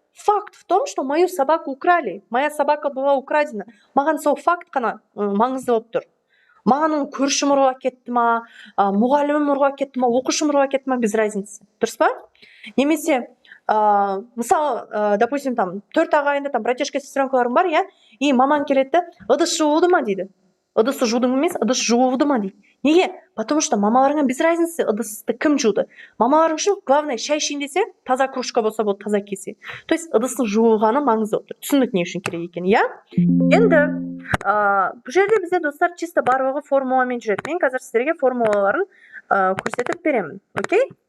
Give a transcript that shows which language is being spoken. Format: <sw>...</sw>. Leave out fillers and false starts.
<ru>Факт в том, что мою собаку украли. Моя собака была украдена.</ru> <kk>Маған сол факт қана маңызды болып тұр. Маған оның көршім ұрлап кетті ма, мұғалімім ұрлап кетті ма, оқушым ұрлап кетті ма,</kk> <ru>без разницы.</ru> <kk>Дұрыс па? Немесе мысалы,</kk> <ru>допустим,</ru> <kk>там 4 ағайынды там братишка сестренкаларым бар, я, и маман келеді, ыдыс жуылды ма дейді. Ыдысы жудың емес, ыдыс жуылды ма дейді. Неге?</kk> <ru>Потому что</ru> <kk>мамаларыңа</kk> <ru>без разницы,</ru> <kk>ыдысты кім жуды. Мамаларың үшін</kk> <ru>главное</ru> <kk>шай ішейін десе, таза кружка болса болды, таза кесе.</kk> <ru>То есть</ru> <kk>ыдыстың жуылғаны маңызды болып тұр. Түсіндік не үшін керек екен, я? Енді бұл жерде бізде достар чисто барлығы формуламен жүреді. Мен қазір сіздерге формулаларын көрсетіп беремін. Окей?</kk>